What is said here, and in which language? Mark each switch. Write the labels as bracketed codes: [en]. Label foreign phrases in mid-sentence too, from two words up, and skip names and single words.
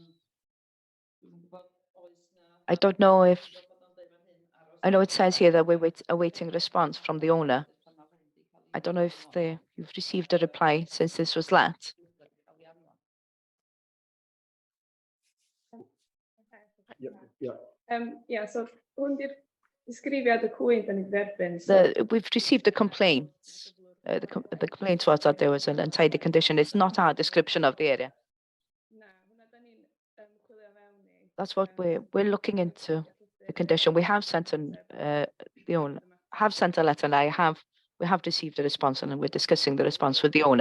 [en] I don't know if, I know it says here that we're awaiting response from the owner. I don't know if you've received a reply since this was let. Yeah, so [cy] hwndi'r disgrifiad y cwyn da ni'n dderbyn. [en] We've received a complaint. The complaint was that there was an untidy condition. It's not our description of the area. That's what we're looking into, the condition. We have sent the owner, have sent a letter, and we have received a response, and we're discussing the response with the owner.